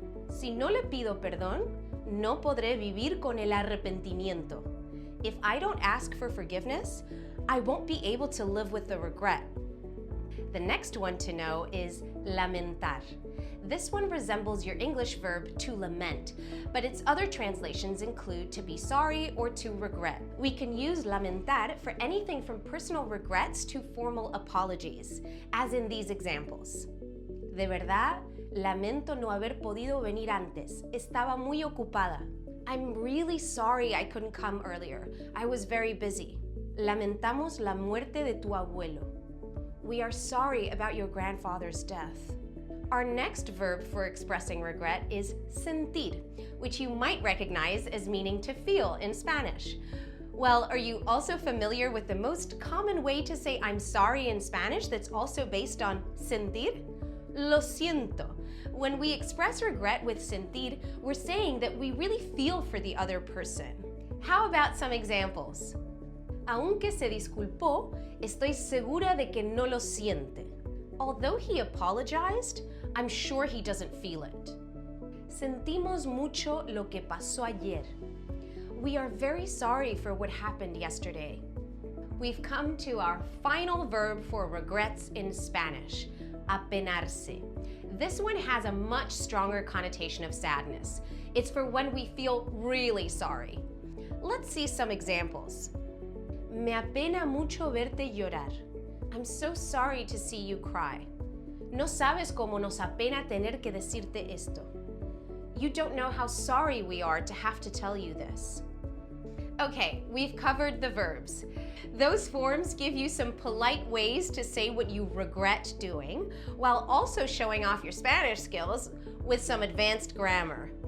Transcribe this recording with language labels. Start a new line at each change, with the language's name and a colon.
Spanish: Si no le pido perdón, no podré vivir con el arrepentimiento.
English: If I don't ask for forgiveness, I won't be able to live with the regret. The next one to know is lamentar. This one resembles your English verb to lament, but its other translations include to be sorry or to regret. We can use lamentar for anything from personal regrets to formal apologies, as in these examples.
Spanish: De verdad, lamento no haber podido venir antes. Estaba muy ocupada.
English: I'm really sorry I couldn't come earlier. I was very busy.
Spanish: Lamentamos la muerte de tu abuelo.
English: We are sorry about your grandfather's death. Our next verb for expressing regret is sentir, which you might recognize as meaning to feel in Spanish. Well, are you also familiar with the most common way to say I'm sorry in Spanish that's also based on sentir?
Spanish: Lo siento.
English: When we express regret with sentir, we're saying that we really feel for the other person. How about some examples?
Spanish: Aunque se disculpó, estoy segura de que no lo siente.
English: Although he apologized, I'm sure he doesn't feel it.
Spanish: Sentimos mucho lo que pasó ayer.
English: We are very sorry for what happened yesterday. We've come to our final verb for regrets in Spanish, apenarse. This one has a much stronger connotation of sadness. It's for when we feel really sorry. Let's see some examples.
Spanish: Me apena mucho verte llorar.
English: I'm so sorry to see you cry.
Spanish: No sabes cómo nos apena tener que decirte esto.
English: You don't know how sorry we are to have to tell you this. Okay, we've covered the verbs. Those forms give you some polite ways to say what you regret doing, while also showing off your Spanish skills with some advanced grammar.